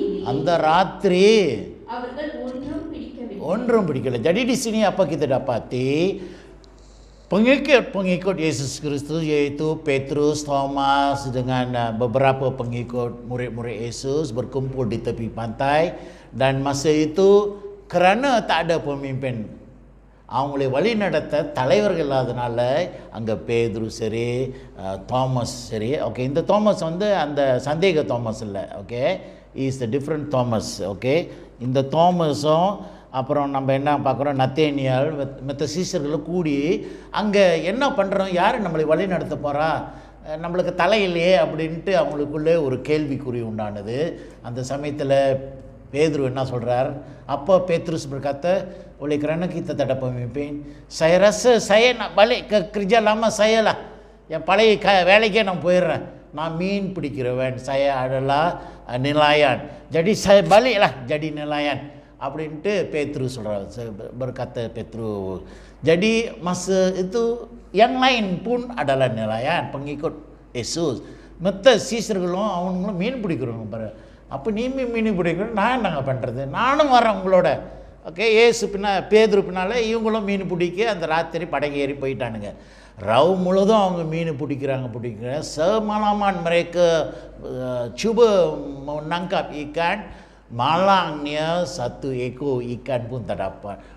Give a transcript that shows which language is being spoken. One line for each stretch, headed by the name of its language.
Tamil: அந்த ராத்திரி அவர்கள் ஒன்றும் பிடிக்கவில்லை.
Malay: Jadi di sini apa kita dapati? Pengikut Yesus Kristus yaitu Petrus, Thomas dengan beberapa pengikut murid-murid Yesus berkumpul di tepi pantai, dan masa itu kerana tak ada pemimpin,
Tamil: அவங்களை வழி நடத்த தலைவர்கள் இல்லாதனால அங்கே பேதுரு சரி, தாமஸ் சரி. இந்த தாமஸ் அந்த சந்தேக தாமஸ் இல்லை.
English: Is the different Thomas.
Tamil: இந்த தாமஸும் அப்புறம் நம்ம என்ன பார்க்குறோம், நத்தேனியல் மற்ற சீஷர்களும் கூடி அங்கே என்ன பண்ணுறோம், யார் நம்மளை வழி நடத்த போகிறா, நம்மளுக்கு தலை இல்லையே அப்படின்ட்டு அவங்களுக்குள்ளே ஒரு கேள்விக்குறி உண்டானது. அந்த சமயத்தில்
Malay: Pedro
Tamil: என்ன சொல்றார்?
Malay: Apa Petrus berkata, oleh kerana kita tak ada pemimpin, saya rasa saya nak balik ke kerja lama saya lah.
Tamil: Yang பழைய வேலைக்கே நான் போயிடுறேன். நான் மீன் பிடிக்கிறவன்,
Malay: saya adalah nelayan. Jadi saya baliklah jadi nelayan.
Tamil: அப்படின்ட்டு Petrus சொல்றார்,
Malay: berkata Petrus. Jadi masa itu yang lain pun adalah nelayan, pengikut Yesus.
Tamil: மற்ற சீஷர்களும் அவங்களும் மீன் பிடிக்கிறவங்க பாரு. அப்போ நீ மீன் பிடிக்கணும், நான் என்னங்க பண்ணுறது, நானும் வரேன் உங்களோட. ஏசு பேதுரு பின்னால் இவங்களும் மீன் பிடிக்க அந்த ராத்திரி படகு ஏறி போயிட்டானுங்க. ரவு முழுதும் அவங்க மீன் பிடிக்கிறாங்க.
Malay: Semalaman mereka cuba menangkap ikan, malangnya 1 ekor ikan pun tak dapat.